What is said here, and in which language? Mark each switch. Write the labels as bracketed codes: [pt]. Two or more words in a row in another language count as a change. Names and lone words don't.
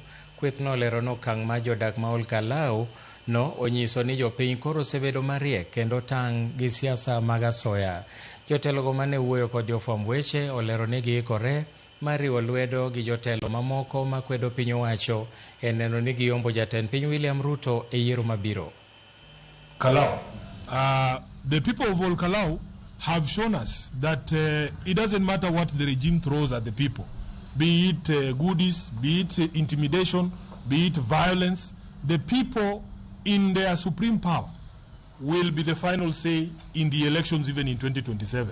[luo] Kweth no lero no kang' ma jodak ma Ol Kalou no onyiso ni jopiny koro osebedo mariek kendo tang' gi siasa mag asoya. Jotelogo mane wuoyo kod jofwamb weche olero ni giikore mariwo lwedo gi jotelo mamoko makwedo piny owacho e neno ni giyombo jatend piny William Ruto e yiero mabiro. Kalou. [en] The people of Ol Kalou have shown us that it doesn't matter what the regime throws at the people, be it goodies, be it intimidation, be it violence. The people in their supreme power will be the final say in the elections even in 2027.